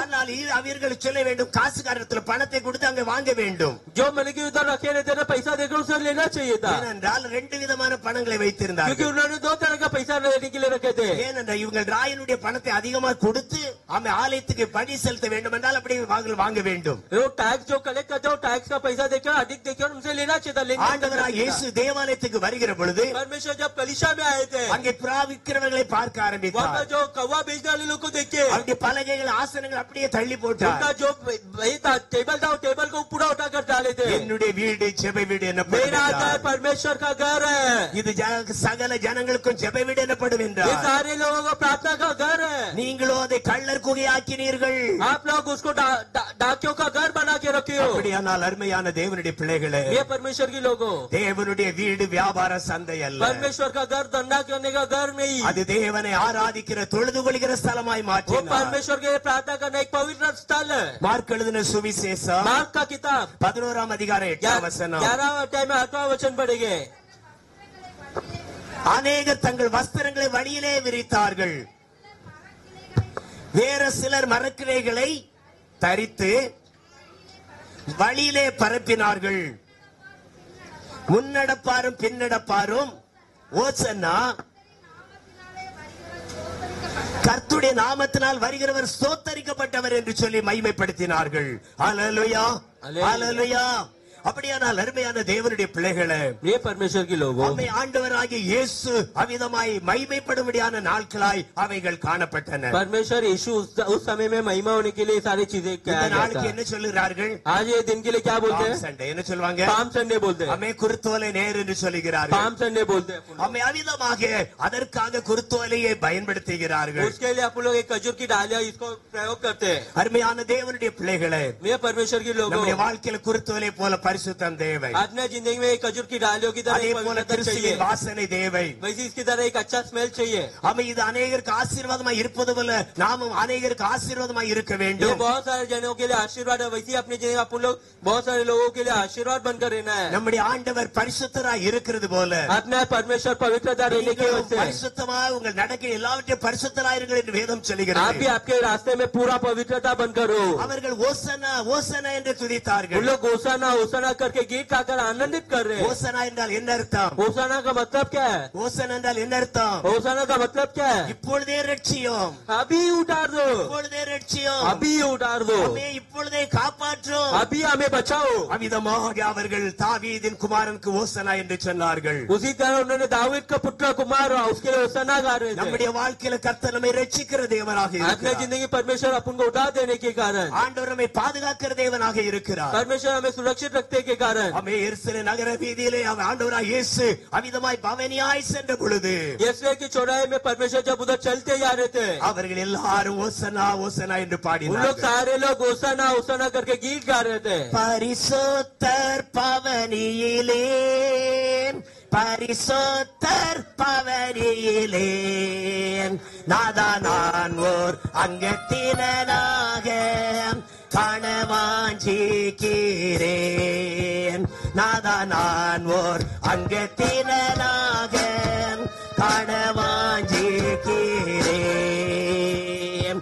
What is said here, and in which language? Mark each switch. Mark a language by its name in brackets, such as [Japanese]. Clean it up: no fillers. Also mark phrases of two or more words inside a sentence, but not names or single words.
[Tamil] ஆனால் அவர்கள் சொல்ல வேண்டும் காசுக்காரத்துல பணத்தை கொடுத்து அங்க வாங்க வேண்டும் [Hindi] जो मतलब कि उधर रखे रहते ना पैसा देकर उसे लेना चाहिए था, [Tamil] ஏனென்றால் ரெண்டு விதமான பணங்களை [Hindi] क्योंकि [Tamil] வைத்திருந்தார்கள் [Hindi] उन्होंने दो तरह का पैसा लेने के लिए रखे थे। [Tamil] ஏனென்றால் இவங்க ராயனுடைய பணத்தை அதிகமா கொடுத்து அவன் ஆலயத்துக்கு பணி செலுத்த வேண்டும் என்றால் அப்படி வாங்க வேண்டும் [Hindi] वो टैक्स जो कलेक्ट करते हो टैक्स का पैसा देकर अधिक देकर उनसे लेना चाहिए था, लेने [Tamil] ஆண்டவராக இயேசு தேவாலயத்துக்கு வருகிற பொழுது [Hindi] परमेश्वर जब कलीसिया में आए थे, [Tamil] அங்கே புறாவிக்கிறவர்களை பார்க்க [Hindi] वहाँ [Tamil] ஆரம்பித்தார் [Hindi] पर जो कौवा बेचने वाले लोग को देखे, [Tamil] அவருடைய பலகைகள் ஆசனங்கள் அப்படியே தள்ளி போட்டார் [Hindi] उनका जो वही था टेबल था, वो टेबल को पूरा उठाकर डाले थे। [Tamil] என்னுடைய வீடு ஜெப வீடு [Hindi] मेरा घर [Tamil] என்னப்படும் [Hindi] परमेश्वर का घर है, [Tamil] இது சகல ஜனங்களுக்கும் ஜெப வீடு என்னப்படும் [Hindi] ये [Tamil] என்றார் [Hindi] सारे लोगों का प्रार्थना का घर है। [Tamil] நீங்களோ அதை கள்ளர் குகையாக்கினீர்கள் [Hindi] आप लोग उसको डाकियों का घर बना के रखे हो। [Tamil] அப்படியானால் அருமையான தேவனுடைய பிள்ளைகளே [Hindi] ये परमेश्वर के लोगों, [Tamil] தேவனுடைய வீடு வியாபார சந்தை அல்ல [Hindi] परमेश्वर का घर धंधा करने का घर नहीं, [Tamil] அது தேவனை ஆராதிக்கிற தொழுது கொள்கிற ஸ்தலமாய் [Hindi] वो [Tamil] மாற்றினார் [Hindi] परमेश्वर के लिए प्रार्थना करना एक पवित्र स्थल है। [Tamil] மார்க் எழுதின சுவிசேஷம் [Hindi] मार्क का किताब [Tamil] 11ஆம் அதிகாரம் 8ஆம் வசனம் [Hindi] 11 अध्याय में 8वां वचन पढ़ेंगे। [Tamil] அநேகர் தங்கள் வஸ்திரங்களை வழியிலே விரித்தார்கள், வேற சிலர் மரக்கிளைகளை தரித்து வழியிலே பரப்பினார்கள். முன்னடப்பாரும் பின்னடப்பாரும் ஓசன்னா கர்த்தருடைய நாமத்தினால் வருகிறவர் ஸ்தோத்தரிக்கப்பட்டவர் என்று சொல்லி மகிமைப்படுத்தினார்கள். ஹல்லேலூயா ஹல்லேலூயா. அப்படியானால் அருமையான தேவனுடைய பிள்ளைகளே, [Hindi] ये परमेश्वर के लोगों, [Tamil] நம்மை ஆண்டவராகிய இயேசு அவிதமாய் மகிமைப்படும்படியான நாட்களாய் அவைகள் காணப்பட்டன. [Hindi] परमेश्वर यीशु उस समय में महिमा होने के लिए सारी चीजें [Tamil] இந்த [Hindi] किया गया [Tamil] நாளுக்கு [Hindi] था। [Tamil] என்ன சொல்லுகிறார்கள்? [Hindi] आज ये दिन के लिए क्या बोलते [Tamil] பாம் [Hindi] हैं? [Tamil] சண்டே என்ன சொல்வாங்க? [English] Palm Sunday [Hindi] बोलते हैं, [Tamil] அம்மே குருத்தோலை நேர் என்று சொல்லுகிறார்கள். [English] Palm Sunday [Hindi] बोलते हैं। [Tamil] அம்மே அவிதமாக அதற்காக குருத்தோலையை பயன்படுத்துகிறார்கள். [Hindi] उसके लिए आप लोग एक खजूर की डालियां इसको प्रयोग करते हैं। [Tamil] அருமையான தேவனுடைய பிள்ளைகளே, [Hindi] ये परमेश्वर के लोगों, [Tamil] நம்முடைய வாழ்க்கையில குருத்தோலை போல பரிசுத்தம் தேவை. [Hindi] अपने जिंदगी में एक खजूर की डालियों की तरह [Tamil] அதே [Hindi] एक [Tamil] போல [Hindi] पवित्रता चाहिए, [Tamil] கிறிஸ்துவின் வாசனை தேவை. [Hindi] वैसे इसकी तरह एक अच्छा स्मेल चाहिए। [Tamil] அம்மே இது அநேகருக்கு ஆசீர்வாதமாய் இருப்பது போல நாமும் அநேகருக்கு ஆசீர்வாதமாய் இருக்க [Hindi] ये [Tamil] வேண்டும். [Hindi] बहुत सारे जनों के लिए आशीर्वाद है, वैसे ही अपनी जिंदगी में आप लोग बहुत सारे लोगों के लिए आशीर्वाद बनकर रहना है। [Tamil] நம்முடைய ஆண்டவர் பரிசுத்தராய் இருக்கிறது போல [Hindi] अपना परमेश्वर पवित्रता रहने की [Tamil] நீங்களும் [Hindi] वजह से [Tamil] பரிசுத்தமாய் உங்கள் நடக்கை எல்லாவற்றையும் பரிசுத்தராயிருங்கள் என்று வேதம் [Hindi] आप भी [Tamil] சொல்லுகிறது. [Hindi] आपके रास्ते में पूरा पवित्रता बनकर हो। [Tamil] அவர்கள் ஓசனா ஓசனா என்று [Hindi] उन [Tamil] துதித்தார்கள். [Hindi] लोग ओसाना ओसाना करके गीत गाकर आनंदित कर रहे हैं। [Tamil] ஓசனா என்றால் என்ன அர்த்தம்? [Hindi] ओसाना का मतलब क्या है? [Tamil] ஓசனா என்றால் என்ன அர்த்தம்? [Hindi] ओसाना का मतलब क्या है? [Tamil] இப்பொழுதே ரட்சியும், [Hindi] अभी उतार दो, [Tamil] இப்பொழுதே ரட்சியும், [Hindi] अभी उतार दो, [Tamil] அம்மே இப்பொழுதே காப்பாற்றும். [Hindi] अभी हमें बचाओ। [Tamil] அவிதமாக அவர்கள் தாவீதின் குமாரனுக்கு ஓசனா என்று சொன்னார்கள். [Hindi] उसी तरह उन्होंने दाऊद का पुत्र कुमार उसके लिए ओसाना गा रहे थे। [Tamil] நம்முடைய வாழ்க்கையில கர்த்தர் நம்மை ரட்சிக்கிற தேவனாக [Hindi] अपने [Tamil] இருக்கிறார். [Hindi] जिंदगी परमेश्वर अपन को उठा देने के कारण, [Tamil] ஆண்டவர் நம்மை பாதுகாக்கிற தேவனாக இருக்கிறார். [Hindi] परमेश्वर हमें सुरक्षित रखने के कारण, [Tamil] அம்மே எருசலேம் நகர வீதியிலே அவர் ஆண்டவராய் இயேசு அவிதமாய் பவனியாய் சென்ற பொழுது [Hindi] यीशु की चौराहे में परमेश्वर जब उधर चलते जा रहे थे, [Tamil] அவர்கள் எல்லாரும் ஓசனா ஓசனா என்று [Hindi] उन लोग [Tamil] பாடினார்கள். [Hindi] सारे लोग ओसाना ओसाना करके गीत गा रहे थे। [Tamil] பரிசுத்தர் பவனியிலே பரிசுத்தர் பவனியிலே நாதா நான் ஓர் அங்கத்தினனாக காணவாஞ்சிக்கிறேன். நாதா நான் ஓர் அங்கத்தினனாக காணவாஞ்சிக்கிறேன்.